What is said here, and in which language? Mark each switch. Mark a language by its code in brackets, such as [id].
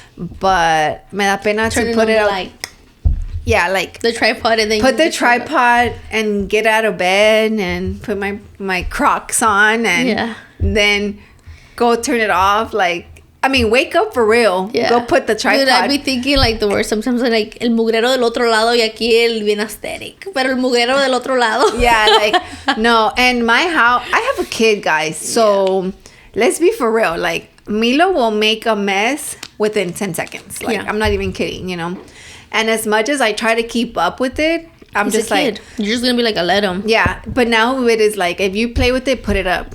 [en] But [es] me da pena [en] to put it out. Like, yeah, like the tripod, and then put the tripod and get out of bed and put my Crocs on and then go turn it off. Like, I mean, wake up for real. Yeah. Go put the tripod. Dude, I'd be thinking like the worst. Sometimes like [es] el mugrero del otro lado y aquí el bien aesthetic. Pero el mugrero del otro lado. [en] Yeah, like, no. And my house, I have a kid, guys. So let's be for real. Like, Milo will make a mess within 10 seconds. Like, I'm not even kidding, you know. And as much as I try to keep up with it, I'm just like... You're just going to be like, let him. Yeah. But now it is like, if you play with it, put it up.